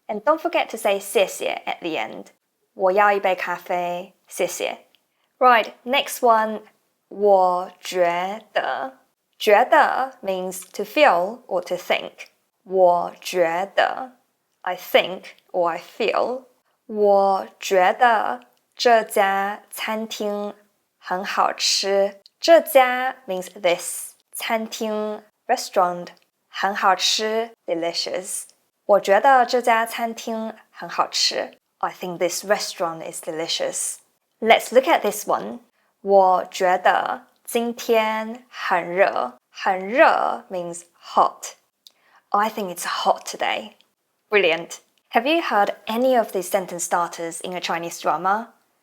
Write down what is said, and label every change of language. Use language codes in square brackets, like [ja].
[en] And don't forget to say 谢谢 at the end. [zh] 我要一杯咖啡，谢谢. [en] Right, next one. [zh] 我觉得. [en] 觉得 means to feel or to think. [zh] 我觉得 [en] I think or I feel. [zh] 我觉得这家餐厅很好吃. [en] 这家 means this. 餐厅 restaurant. [zh] 很好吃 delicious. 我觉得这家餐厅很好吃. [en] I think this restaurant is delicious. Let's look at this one. [zh] 我觉得今天很热. [en] 很热 means hot. I think it's hot today. Brilliant. Have you heard any of these sentence starters in a Chinese drama?